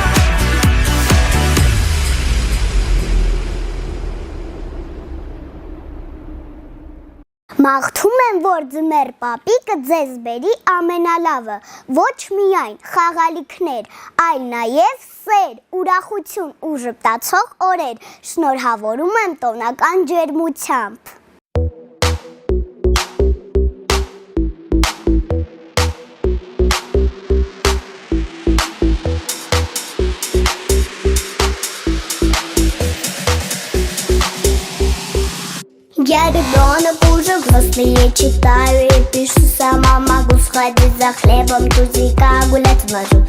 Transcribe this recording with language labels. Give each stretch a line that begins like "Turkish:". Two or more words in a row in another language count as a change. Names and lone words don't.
Armenian: Մաղթում եմ, որ ձմեռ պապիկը ձեզ բերի ամենալավը, ոչ միայն խաղալիքներ, այլ նաև սեր, ուրախություն ու ժպտացող օրեր, շնորհավորում եմ տոնական ջերմությամբ։
Russian: Я ребенок уже взрослый, я читаю и пишу сама, могу сходить за хлебом, тузика гулять вожу.